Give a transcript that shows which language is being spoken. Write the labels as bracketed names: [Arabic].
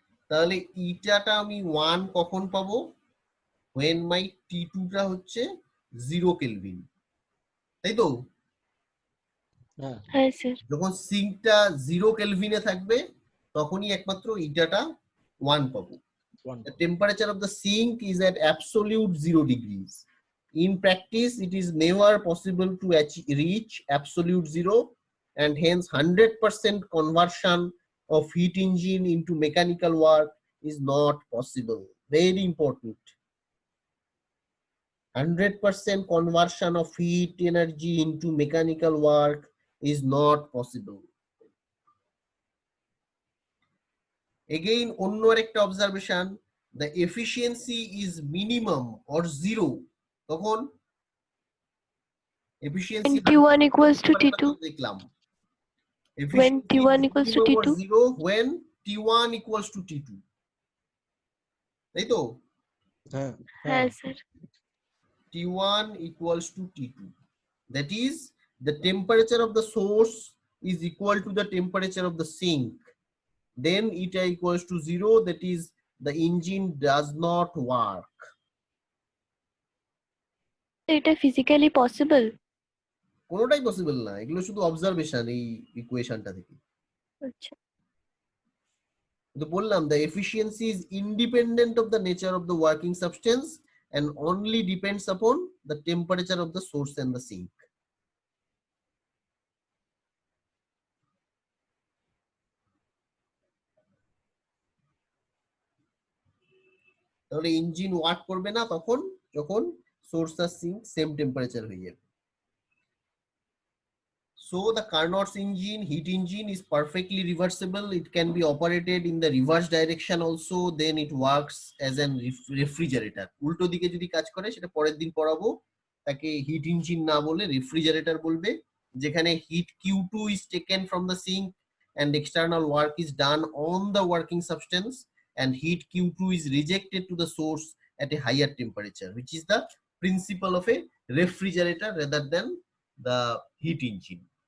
[Bangla] তাহলে ইটাটা আমি 1 কখন পাবো? [English] when my [Bangla] T2 টা হচ্ছে 0 কেলভিন, তাই তো? হ্যাঁ হ্যাঁ স্যার। যখন সিঙ্কটা 0 কেলভিনে থাকবে তখনই একমাত্র ইটাটা 1 পাবো। [English] one. The temperature of the sink is at absolute 0 degrees. In practice, it is never possible to reach absolute 0, and hence 100% conversion of heat engine into mechanical work is not possible. Very important. 100% conversion of heat energy into mechanical work is not possible. Again, [Bangla] অন্য আরেকটা [English] observation, the efficiency is minimum or 0. [Bangla] তখন efficiency [English] When T1 equals to T2. [Bangla] দেখলাম [English] When efficiency T1 is equals to minimum or T2. 0 when T1 equals to T2, [Bangla] তাই তো? হ্যাঁ হ্যাঁ sir. [English] T1 equals to T2, that is the temperature of the source is equal to the temperature of the sink, then eta equals to 0, that is the engine does not work. [Bangla] এটা physically possible? কোনোটাই possible না, এগুলো শুধু observation এই ইকুয়েশনটা থেকে। আচ্ছা। তো বললাম [English] the efficiency is independent of the nature of the working substance and only depends upon the temperature of the source and the sink. [Bangla] তাহলে ইঞ্জিন ওয়ার্ক করবে না তখন যখন সোর্স আর সিঙ্ক সেম টেম্পারেচার হয়ে যাবে। [English] So the Carnot's engine, heat engine, is perfectly reversible. It can be operated in the reverse direction also. Then it works as an refrigerator. [Bangla] উল্টো দিকে যদি কাজ করে সেটা পরের দিন পড়াবো, তাকে হিট ইঞ্জিন না বলে রেফ্রিজারেটর বলবে, যেখানে hit [English] Q2 is taken from the sink and external work is done on the working substance, and heat Q2 is rejected to the source at a higher temperature, which is the principle of a refrigerator rather than the heat engine.